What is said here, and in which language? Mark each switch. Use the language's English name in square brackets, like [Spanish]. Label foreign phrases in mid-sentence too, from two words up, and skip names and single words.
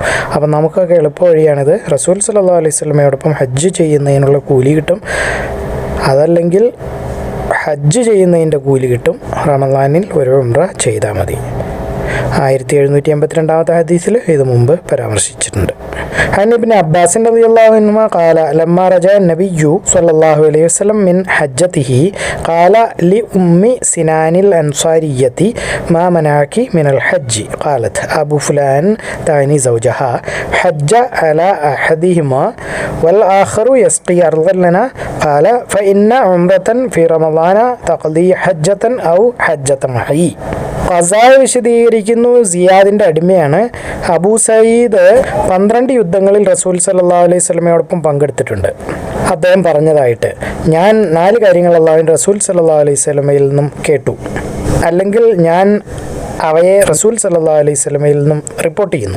[Malayalam] അപ്പം നമുക്കൊക്കെ എളുപ്പ വഴിയാണിത്. റസൂൽ [Arabic] صلى الله عليه [Malayalam] വസല്ലമയോടൊപ്പം ഹജ്ജ് ചെയ്യുന്നതിനുള്ള കൂലി കിട്ടും, അതല്ലെങ്കിൽ ഹജ്ജ് ചെയ്യുന്നതിൻ്റെ കൂലി കിട്ടും. റമളാനിൽ ഒരു ഉംറ ചെയ്താൽ മതി. 1782 ഹദീസിൽ ഇത് മുമ്പ് പരാമർശിച്ചിട്ടുണ്ട്. [Arabic] عن ابن عباس رضي الله عنهما قال لما رجع النبي صلى الله عليه وسلم من حجته قال لأم سنان الأنصارية ما منعك من الحج؟ قالت أبو فلان تعني زوجها حج على أحدهما والآخر يسقي أرضا لنا. قال فإن عمرة في رمضان تقضي حجة أو حجة معي. [Malayalam] ഖസാ വിശദീകരിക്കുന്നു, സിയാദിൻ്റെ അടിമയാണ്. അബൂ സയ്യിദ് 12 യുദ്ധങ്ങളിൽ റസൂൽ [Arabic] صلى الله عليه [Malayalam] വസല്ലമയോടൊപ്പം പങ്കെടുത്തിട്ടുണ്ട്. അദ്ദേഹം പറഞ്ഞതായിട്ട്, ഞാൻ 4 കാര്യങ്ങൾ അല്ലാഹുവിൻ്റെ റസൂൽ [Arabic] صلى الله عليه [Malayalam] വസല്ലമയിൽ നിന്നും കേട്ടു, അല്ലെങ്കിൽ ഞാൻ അവയെ റസൂൽ [Arabic] صلى الله عليه [Malayalam] വസല്ലമയിൽ നിന്നും റിപ്പോർട്ട് ചെയ്യുന്നു.